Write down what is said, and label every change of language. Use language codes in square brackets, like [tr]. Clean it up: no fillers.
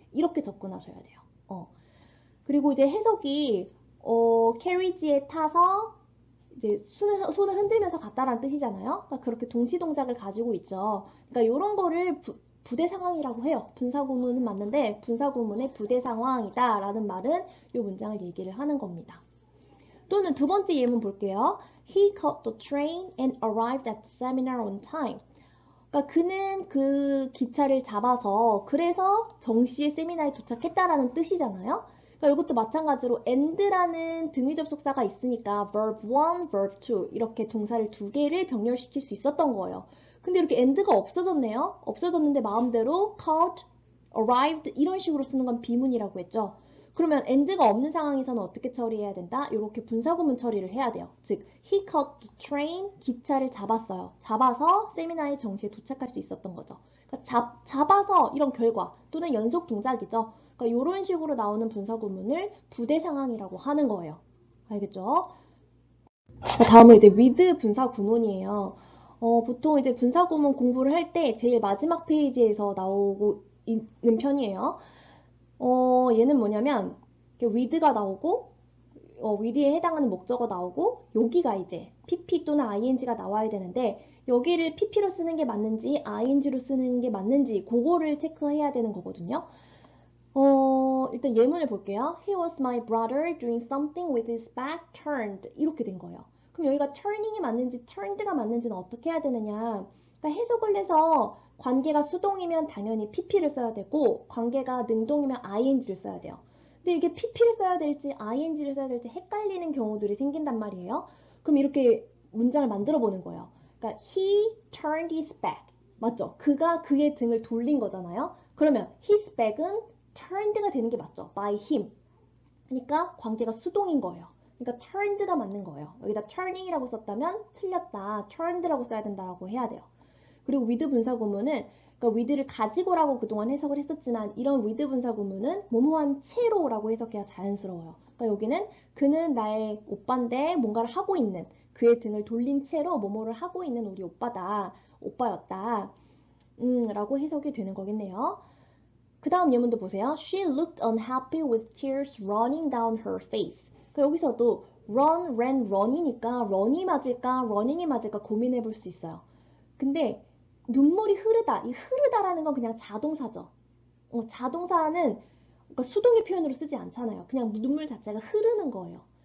[ko] 이렇게 접근하셔야 돼요. 그리고 이제 해석이 캐리지에 타서 이제 손을 흔들면서 갔다라는 뜻이잖아요. 그러니까 그렇게 동시 동작을 가지고 있죠. 그러니까 이런 거를 부대 상황이라고 해요. 분사구문은 맞는데 분사구문의 부대 상황이다 라는 말은 이 문장을 얘기를 하는 겁니다. 또는 두 번째 예문 볼게요. [en] He caught the train and arrived at the seminar on time. [ko] 그러니까 그는 그 기차를 잡아서 그래서 정시에 세미나에 도착했다라는 뜻이잖아요. 그러니까 이것도 마찬가지로 and라는 등위 접속사가 있으니까 verb 1, verb 2 이렇게 동사를 두 개를 병렬시킬 수 있었던 거예요. 근데 이렇게 and가 없어졌네요. 없어졌는데 마음대로 caught, arrived 이런 식으로 쓰는 건 비문이라고 했죠. 그러면 and가 없는 상황에서는 어떻게 처리해야 된다? 이렇게 분사구문 처리를 해야 돼요. [en] 즉, he caught the train, [ko] 기차를 잡았어요. 잡아서 세미나의 정시에 도착할 수 있었던 거죠. 그러니까 잡아서 이런 결과 또는 연속 동작이죠. 그러니까 이런 식으로 나오는 분사구문을 부대 상황이라고 하는 거예요. 알겠죠? 다음은 이제 with 분사구문이에요. 보통 이제 분사구문 공부를 할 때 제일 마지막 페이지에서 나오고 있는 편이에요. 얘는 뭐냐면 with가 나오고 with에 해당하는 목적어 나오고 여기가 이제 pp 또는 ing가 나와야 되는데 여기를 pp로 쓰는 게 맞는지 ing로 쓰는 게 맞는지 그거를 체크해야 되는 거거든요. 일단 예문을 볼게요. [en] He was my brother doing something with his back turned 이렇게 된 거예요. [ko] 그럼 여기가 turning이 맞는지 turned가 맞는지는 어떻게 해야 되느냐. 그러니까 해석을 해서 관계가 수동이면 당연히 pp를 써야 되고 관계가 능동이면 ing를 써야 돼요. 근데 이게 pp를 써야 될지 ing를 써야 될지 헷갈리는 경우들이 생긴단 말이에요. 그럼 이렇게 문장을 만들어 보는 거예요. 그러니까 [en] he turned his back. [ko] 맞죠? 그가 그의 등을 돌린 거잖아요. 그러면 his back은 turned가 되는 게 맞죠? [en] by him. [ko] 그러니까 관계가 수동인 거예요. 그러니까 turned가 맞는 거예요. 여기다 turning이라고 썼다면 틀렸다. turned라고 써야 된다라고 해야 돼요. 그리고 with 분사구문은 그러니까 with를 가지고라고 그동안 해석을 했었지만 이런 with 분사구문은 뭐뭐한 채로라고 해석해야 자연스러워요. 그러니까 여기는 그는 나의 오빠인데 뭔가를 하고 있는 그의 등을 돌린 채로 뭐뭐를 하고 있는 우리 오빠였다. 라고 해석이 되는 거겠네요. 그 다음 예문도 보세요. [en] She looked unhappy with tears running down her face. [ko] 그러니까 여기서도 run, ran, run이니까 run이 맞을까, running이 맞을까 고민해 볼 수 있어요. 근데 눈물이 흐르다. 이 흐르다라는 건 그냥 자동사죠. 자동사는 그러니까 수동의 표현으로 쓰지 않잖아요. 그냥 눈물 자체가 흐르는 거예요.